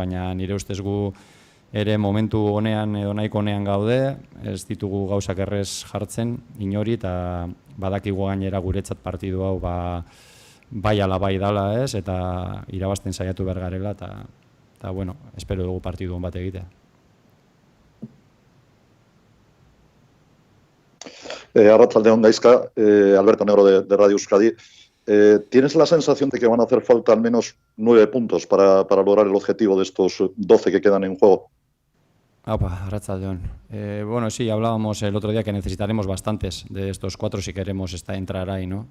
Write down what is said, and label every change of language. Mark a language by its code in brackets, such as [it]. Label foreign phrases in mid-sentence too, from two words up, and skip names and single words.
[eu] Baina nire ustez gu ere momentu honean edo nahiko honean gaude, ez ditugu gauzak errez jartzen inori, eta badakigu gainera guretzat partidu hau bai ala bai dala, ez? Eta irabazten saiatu behar garela, eta bueno, espero dugu partidu hon bat egitea. Arratsaldeon, Gaizka, [es] Alberto Negro de Radio Euskadi. ¿Tienes la sensación de que van a hacer falta al menos 9 puntos para lograr el objetivo de estos 12 que quedan en juego? Arratsaldeon. Bueno, sí, hablábamos el otro día que necesitaremos bastantes de estos 4 si queremos entrar ahí, ¿no?